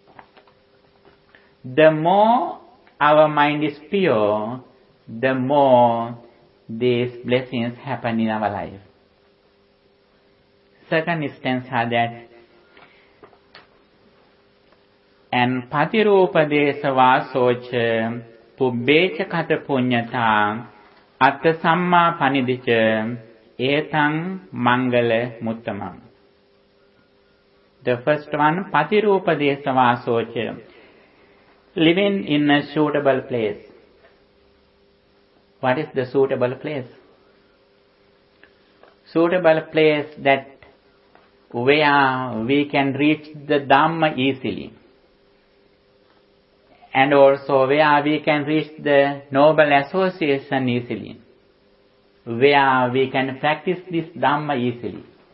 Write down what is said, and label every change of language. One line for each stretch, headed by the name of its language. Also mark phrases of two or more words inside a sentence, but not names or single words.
English: The more our mind is pure, the more these blessings happen in our life. Second stanza that, and
Pali: patirupadesa vasocha pubbecha kata punyata atta samma panidicha etang mangala muttamam.
English: The first one,
Pali: patirupadesa vasocha,
English: living in a suitable place. What is the suitable place? Suitable place that where we can reach the Dhamma easily, and also where we can reach the noble association easily, where we can practice this Dhamma easily.